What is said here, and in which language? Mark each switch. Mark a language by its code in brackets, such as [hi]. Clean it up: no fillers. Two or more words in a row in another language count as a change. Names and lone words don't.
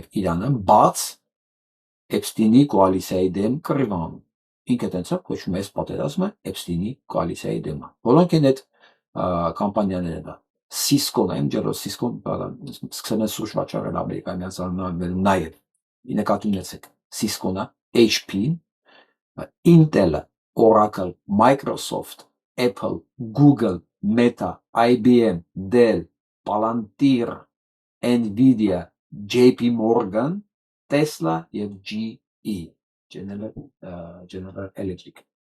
[hy] Իրանը բաց Էփստինի կոալիցիայի դեմ կռիվանում։ Ինքը տենցը կոչվում է պատերազմը Էփստինի կոալիցիայի դեմ։ Որոնք են այդ կամպանիաները։ Cisco-ն այն ջերո Cisco-ն սկսել են սուրճ վաճառել Ամերիկայի Միացյալ Նահանգներում նաև։ Նկատի ունեցեք Cisco-ն, HP-ն, Intel-ը, Oracle, Microsoft, Apple, Google, Meta, IBM, Dell, Palantir, Nvidia, JP Morgan, Tesla եւ GE, General Electric։